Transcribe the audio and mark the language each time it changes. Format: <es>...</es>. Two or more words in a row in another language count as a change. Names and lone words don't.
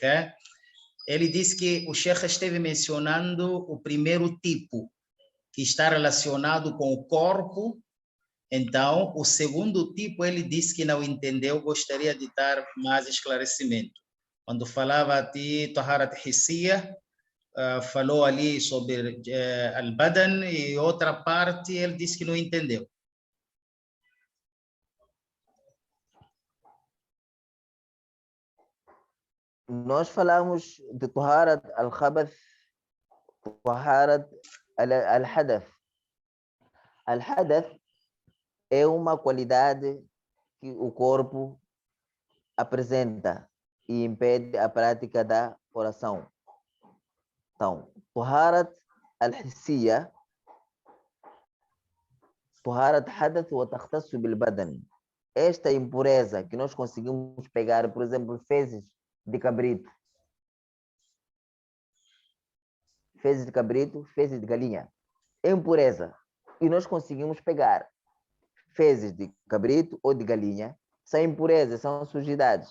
<pt>Ele disse que o Sheikh esteve mencionando o primeiro tipo, que está relacionado com o corpo. Então, o segundo tipo, ele disse que não entendeu, gostaria de dar mais esclarecimento. Quando falava de</pt> <ar>طهارة حسية,</ar> <pt>falou ali sobre al-Badan e outra parte, ele disse que não entendeu. Nós falamos de</pt> <ar>طهارة الخبث، طهارة الحدث.</ar> <pt>Al-Hadath é uma qualidade que o corpo apresenta e impede a prática da oração. Então,</pt> <ar>طهارة الحسية، طهارة حدث وتختص بالبدن.</ar> <pt>Esta impureza que nós conseguimos pegar, por exemplo, fezes de cabrito, fezes de cabrito, fezes de galinha, é impureza. E nós conseguimos pegar fezes de cabrito ou de galinha, são impurezas, são sujidades.</pt>